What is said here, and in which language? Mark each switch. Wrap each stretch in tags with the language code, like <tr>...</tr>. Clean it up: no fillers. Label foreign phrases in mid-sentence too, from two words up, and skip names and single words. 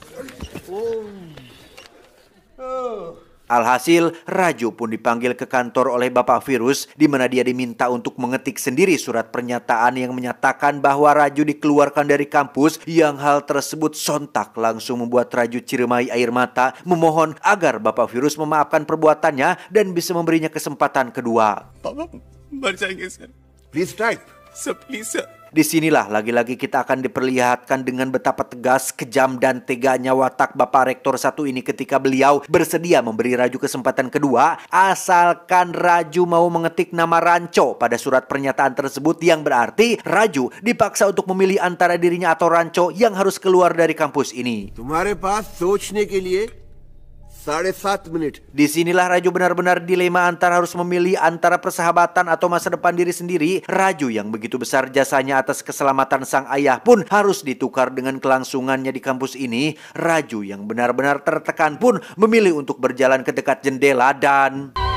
<id>Alhasil, Raju pun dipanggil ke kantor oleh Bapak Virus, di mana dia diminta untuk mengetik sendiri surat pernyataan yang menyatakan bahwa Raju dikeluarkan dari kampus. Yang hal tersebut sontak langsung membuat Raju ciremai air mata, memohon agar Bapak Virus memaafkan perbuatannya dan bisa memberinya kesempatan kedua.</id> <en>Please type. Sir, please, sir.</en> <id>Disinilah lagi-lagi kita akan diperlihatkan dengan betapa tegas, kejam, dan teganya watak Bapak Rektor satu ini ketika beliau bersedia memberi Raju kesempatan kedua, asalkan Raju mau mengetik nama Ranco pada surat pernyataan tersebut, yang berarti Raju dipaksa untuk memilih antara dirinya atau Ranco yang harus keluar dari kampus ini.</id> <hi>तुम्हारे पास सोचने के लिए 7.5 minutes.</hi> <id>Disinilah Raju benar-benar dilema antara harus memilih antara persahabatan atau masa depan diri sendiri. Raju yang begitu besar jasanya atas keselamatan sang ayah pun harus ditukar dengan kelangsungannya di kampus ini. Raju yang benar-benar tertekan pun memilih untuk berjalan ke dekat jendela dan...</id>